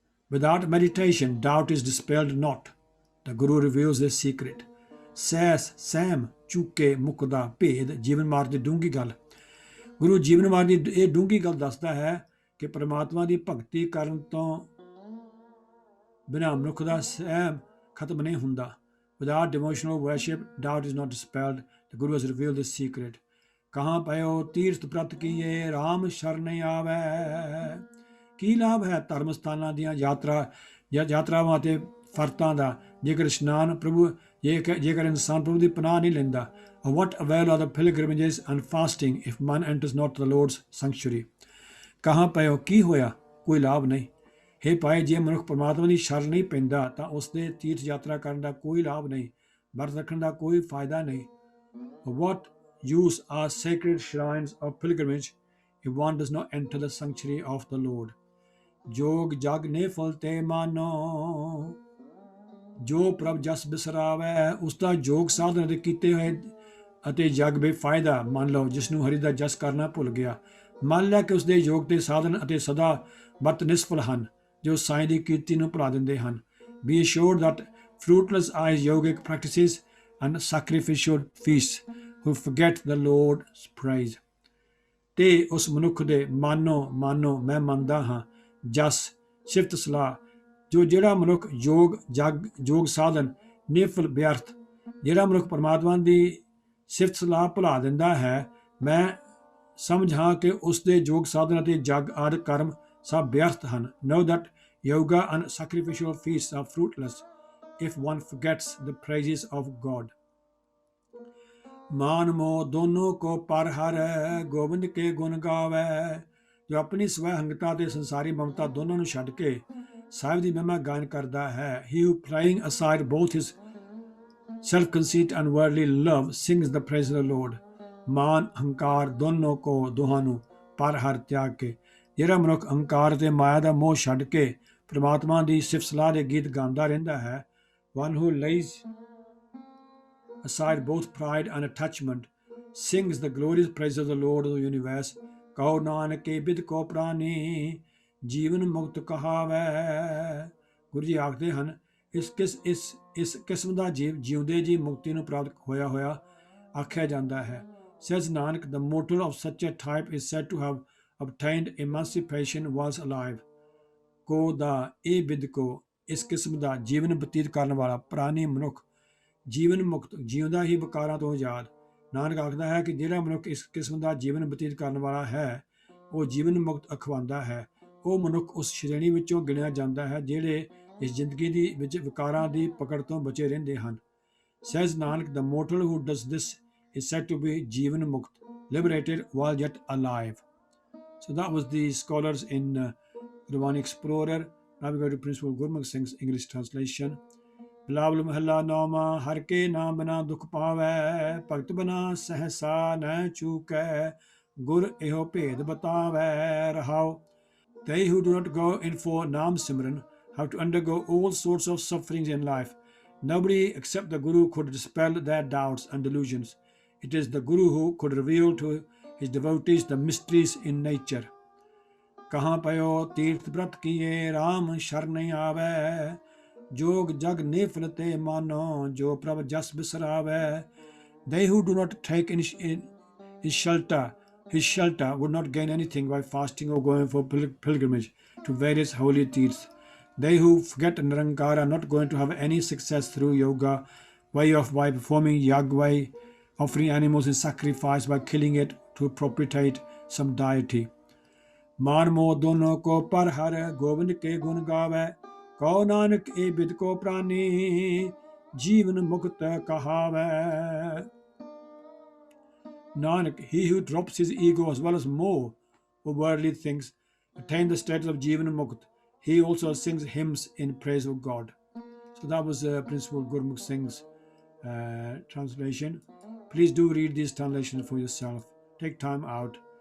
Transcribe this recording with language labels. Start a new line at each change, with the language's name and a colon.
English: Without meditation, doubt is dispelled not. The Guru reveals this secret.
Punjabi: ਸਹਿਮ ਚੁੱਕੇ ਮੁਕਦਾ ਭੇਦ ਜੀਵਨ ਮਾਰਗ ਦੀ ਡੂੰਘੀ ਗੱਲ। ਗੁਰੂ ਜੀਵਨ ਮਾਰਗ ਦੀ ਇਹ ਡੂੰਘੀ ਗੱਲ ਦੱਸਦਾ ਹੈ ਕਿ ਪਰਮਾਤਮਾ ਦੀ ਭਗਤੀ ਕਰਨ ਤੋਂ ਬਿਨਾਂ ਮਨੁੱਖ ਦਾ ਸਹਿਮ ਖਤਮ ਨਹੀਂ ਹੁੰਦਾ।
English: Without devotional worship, doubt is not dispelled. The Guru has revealed this secret.
Punjabi: ਕਹਾਂ ਪਇਓ ਤੀਰਥ ਪ੍ਰਤ ਕੀਏ, ਰਾਮ ਸ਼ਰਨ ਆਵੈ। ਕੀ ਲਾਭ ਹੈ ਧਰਮ ਸਥਾਨਾਂ ਦੀਆਂ ਯਾਤਰਾਵਾਂ ਅਤੇ ਫਰਤਾਂ ਦਾ ਜੇਕਰ ਇਸ਼ਨਾਨ ਜੇਕਰ ਇਨਸਾਨ ਪ੍ਰਭੂ ਦੀ ਪਨਾਹ ਨਹੀਂ ਲੈਂਦਾ।
English: What avail are the pilgrimages and fasting if man enters not the Lord's sanctuary?
Punjabi: ਕਹਾਂ ਪਇਓ ਕੀ ਹੋਇਆ, ਕੋਈ ਲਾਭ ਨਹੀਂ। ਹੇ ਭਾਈ, ਜੇ ਮਨੁੱਖ ਪਰਮਾਤਮਾ ਦੀ ਸ਼ਰਨ ਨਹੀਂ ਪੈਂਦਾ ਤਾਂ ਉਸ ਦੇ ਤੀਰਥ ਯਾਤਰਾ ਕਰਨ ਦਾ ਕੋਈ ਲਾਭ ਨਹੀਂ, ਵਰਤ ਰੱਖਣ ਦਾ ਕੋਈ ਫਾਇਦਾ ਨਹੀਂ।
English: What use are sacred shrines of pilgrimage if one does not enter the sanctuary of the Lord?
Punjabi: ਜੋਗ ਜਗ ਨੇ ਫਲ ਤੇ ਮਾਨੋ, ਜੋ ਪ੍ਰਭ ਜਸ ਬਿਸਰਾਵੈ। ਉਸ ਦਾ ਯੋਗ ਸਾਧਨ ਦੇ ਕੀਤੇ ਹੋਏ ਅਤੇ ਜਗ ਬੇਫਾਇਦਾ ਮੰਨ ਲਓ, ਜਿਸ ਨੂੰ ਹਰੀ ਦਾ ਜਸ ਕਰਨਾ ਭੁੱਲ ਗਿਆ। ਮੰਨ ਲਿਆ ਕਿ ਉਸ ਦੇ ਯੋਗ ਤੇ ਸਾਧਨ ਅਤੇ ਸਦਾ ਵਰਤ ਨਿਸਫਲ ਹਨ, ਜੋ ਸਾਈਂ ਦੀ ਕੀਰਤੀ ਨੂੰ ਭੁਲਾ ਦਿੰਦੇ ਹਨ।
English: Be assured that fruitless are yogic practices and sacrificial feasts who forget the Lord's praise.
Punjabi: ਤੇ ਉਸ ਮਨੁੱਖ ਦੇ ਮਾਨੋ ਮੈਂ ਮੰਨਦਾ ਹਾਂ ਜਸ ਸਿਫਤ ਸਲਾਹ, ਜਿਹੜਾ ਮਨੁੱਖ ਯੋਗ ਸਾਧਨ ਨਿਫਲ ਬਿਅਰਥ। ਜਿਹੜਾ ਮਨੁੱਖ ਪਰਮਾਤਮਾ ਦੀ ਸਿਫਤ ਸਲਾਹ ਭੁਲਾ ਦਿੰਦਾ ਹੈ, ਮੈਂ ਸਮਝ ਹਾਂ ਕਿ ਉਸ ਦੇ ਯੋਗ ਸਾਧਨਾ ਅਤੇ ਜਗ ਆਦਿ ਕਰਮ ਸਭ ਬਿਅਰਥ ਹਨ।
English: Know that yoga and sacrificial feasts are fruitless if one forgets the praises of God.
Hindi: मान मोह दोनों को पर हर गोबिंद के गुण गावै।
Punjabi: ਜੋ ਆਪਣੀ ਸਵੈ-ਹੰਗਤਾ ਤੇ ਸੰਸਾਰੀ ਮਮਤਾ ਦੋਨਾਂ ਨੂੰ ਛੱਡ ਕੇ ਸਾਹਿਬ ਦੀ ਮਹਿਮਾ ਗਾਇਨ ਕਰਦਾ ਹੈ।
English: He who playing aside both his self-conceit and worldly love sings the praise of the Lord.
Punjabi: ਮਾਨ ਹੰਕਾਰ ਦੋਹਾਂ ਨੂੰ ਪਰ ਹਰ ਤਿਆਗ ਕੇ। ਜਿਹੜਾ ਮਨੁੱਖ ਹੰਕਾਰ ਤੇ ਮਾਇਆ ਦਾ ਮੋਹ ਛੱਡ ਕੇ ਪ੍ਰਮਾਤਮਾ ਦੀ ਸਿਫਤ ਸਲਾਹ ਦੇ ਗੀਤ ਗਾਉਂਦਾ ਰਹਿੰਦਾ ਹੈ।
English: One who lays aside both pride and attachment sings the glorious praise of the Lord of the universe.
Punjabi: ਕਹੋ ਨਾਨਕ ਬਿਦ ਕੋ ਪ੍ਰਾਨੀ ਜੀਵਨ ਮੁਕਤ ਕਹਾਵੈ। ਗੁਰੂ ਜੀ ਆਖਦੇ ਹਨ, ਇਸ ਕਿਸਮ ਦਾ ਜੀਵ ਜਿਉਂਦੇ ਜੀ ਮੁਕਤੀ ਨੂੰ ਪ੍ਰਾਪਤ ਹੋਇਆ ਆਖਿਆ ਜਾਂਦਾ ਹੈ।
English: Says Nanak, the mortal of such a type is said to have obtained emancipation whilst alive.
Punjabi: ਕੋ ਦਾ ਇਹ ਬਿਦ ਕੋ, ਇਸ ਕਿਸਮ ਦਾ ਜੀਵਨ ਬਤੀਤ ਕਰਨ ਵਾਲਾ ਪ੍ਰਾਨੀ ਮਨੁੱਖ ਜੀਵਨ ਮੁਕਤ, ਜਿਉਂਦਾ ਹੀ ਵਿਕਾਰਾਂ ਤੋਂ ਆਜ਼ਾਦ। ਨਾਨਕ ਆਖਦਾ ਹੈ ਕਿ ਜਿਹੜਾ ਮਨੁੱਖ ਇਸ ਕਿਸਮ ਦਾ ਜੀਵਨ ਬਤੀਤ ਕਰਨ ਵਾਲਾ ਹੈ, ਉਹ ਜੀਵਨ ਮੁਕਤ ਅਖਵਾਉਂਦਾ ਹੈ। ਉਹ ਮਨੁੱਖ ਉਸ ਸ਼੍ਰੇਣੀ ਵਿੱਚੋਂ ਗਿਣਿਆ ਜਾਂਦਾ ਹੈ ਜਿਹੜੇ ਇਸ ਜ਼ਿੰਦਗੀ ਦੀ ਵਿੱਚ ਵਿਕਾਰਾਂ ਦੀ ਪਕੜ ਤੋਂ ਬਚੇ ਰਹਿੰਦੇ ਹਨ।
English: Says Nanak, the mortal who does this is said to be Jivan Mukt, liberated while yet alive. So that was the scholars in Gurbani Explorer. Now we go to Principal Gurmukh Singh's English translation.
Punjabi: Bilawal ਮਹੱਲਾ ਨੌਵਾਂ। ਹਰ ਕੇ ਨਾਮ ਬਿਨਾ ਦੁਖ ਪਾਵੈ, ਭਗਤ ਬਿਨਾ ਸਹਸਾ ਨ ਚੂਕੈ, ਗੁਰ ਇਹੋ ਭੇਦ ਬਤਾਵੈ। ਰਹਾਉ।
English: They who do not go in for Naam Simran have to undergo all sorts of sufferings in life. Nobody except the Guru could dispel their doubts and delusions. It is the Guru who could reveal to his devotees the mysteries in nature.
Punjabi: ਕਹਾਂ ਪਇਓ ਤੀਰਥ ਬ੍ਰਤ ਕੀਏ, ਰਾਮ ਸ਼ਰਨ ਆਵੈ, ਜੋਗ ਜਗ ਨਿਫਲ ਤੇ ਮਾਨੋ, ਜੋ ਪ੍ਰਭ ਜਸ ਬਿਸਰਾਵੈ।
English: They who do not take in his shelter would not gain anything by fasting or going for pilgrimage to various holy teeths. They who forget Nirankara are not going to have any success through yoga, by performing yag, by offering animals in sacrifice, by killing it to propitiate some deity.
Hindi: मान मोह दोनों को पर हर गोविंद के गुण गावै। कहो नानक ए बिद को प्राणी जीवन मुक्त कहावै।
English: Nanak, he who drops his ego as well as more of worldly things attain the status of Jivan Mukt. He also sings hymns in praise of God. So that was Principal Gurmukh Singh's translation. Please do read these translations for yourself. Take time out.